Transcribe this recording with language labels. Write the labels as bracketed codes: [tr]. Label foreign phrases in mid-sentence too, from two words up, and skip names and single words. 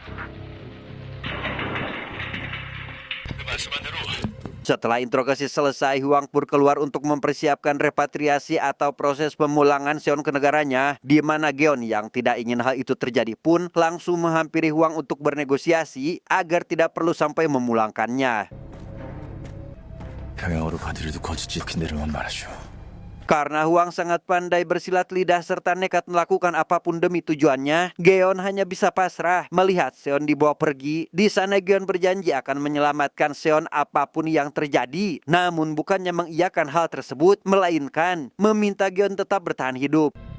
[id] Setelah interogasi selesai, Huang pun keluar untuk mempersiapkan repatriasi atau proses pemulangan Seon ke negaranya, di mana Geon yang tidak ingin hal itu terjadi pun langsung menghampiri Huang untuk bernegosiasi agar tidak perlu sampai memulangkannya. [ko] 평양으로 가더라도 거짓 찍힌 대로만 말하시오. [id] Karena Huang sangat pandai bersilat lidah serta nekat melakukan apapun demi tujuannya, Geon hanya bisa pasrah melihat Seon dibawa pergi. Di sana Geon berjanji akan menyelamatkan Seon apapun yang terjadi. Namun bukannya mengiyakan hal tersebut, melainkan meminta Geon tetap bertahan hidup.